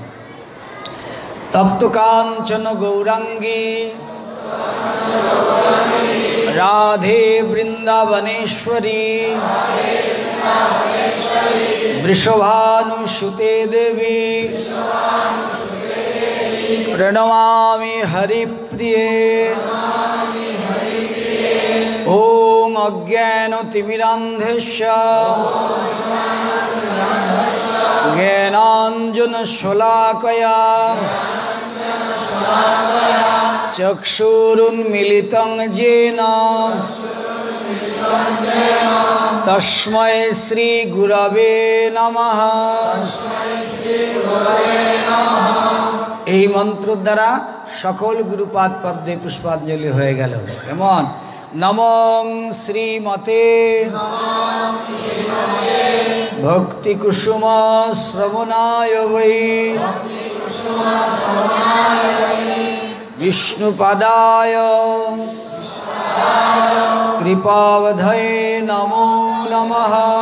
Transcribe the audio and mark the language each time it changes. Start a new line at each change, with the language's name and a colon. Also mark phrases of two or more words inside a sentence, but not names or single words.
Sanskrit: তপ্ত কাঞ্চন গৌরাঙ্গী রাধে বৃন্দাবনেশ্বরী বৃষভানুসুতে দেবী প্রণমামি হরিপ্রিয়ে। ওম অজ্ঞানতিমিরান্ধস্য জ্ঞানাঞ্জনশলাকয়া চক্ষুরুন্মিলিতং येन তস্मै শ্রী গুরবে নমঃ।
Bangla: এই মন্ত্র দ্বারা সকল গুরুপাদ পদ্মে পুষ্পাঞ্জলি হয়ে গেল। কেমন?
Sanskrit: নমঃ শ্রীমতে ভক্তি কুসুম শ্রবণায় বৈ বিষ্ণুপাদায় কৃপাবধয়ে নমো নমঃ।